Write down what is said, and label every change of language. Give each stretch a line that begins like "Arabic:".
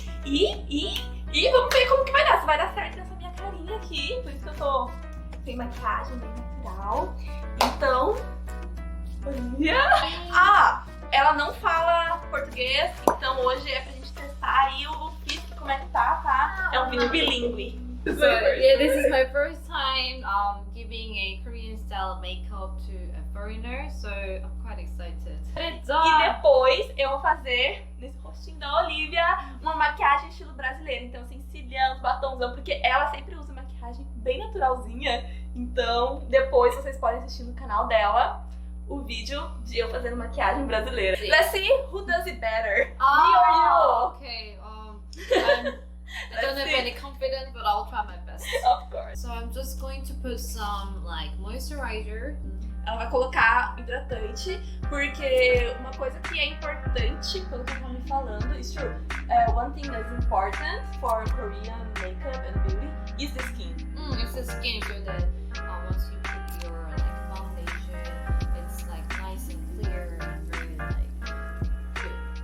Portuguese: E vamos ver como que vai dar, se vai dar certo nessa minha carinha aqui, por isso que eu tô sem maquiagem, bem natural. Então, Olivia. Ela não fala português, então hoje é pra gente testar aí o físico, como é que tá? É um vídeo bilíngue.
English: So yeah, this is my first time giving a Korean style makeup to a foreigner, so I'm quite excited.
Portuguese: E depois eu vou fazer nesse rostinho da Olivia uma maquiagem estilo brasileiro, então assim, cílios, batonzão, porque ela sempre usa maquiagem bem naturalzinha. Então depois vocês podem assistir no canal dela o vídeo de eu fazendo maquiagem brasileira. Sim.
English: Let's see who does it better, me or you? Okay. I don't have any confidence, but I'll try my best. Of course. So I'm just going to put some like moisturizer.
Portuguese: Ela vai colocar hidratante, porque uma coisa que é importante, pelo que ela tá me falando,
English: is true. One thing that's important for Korean makeup and beauty is the skin. It's the skin, so that once you put your like foundation, it's like nice and clear and very like good.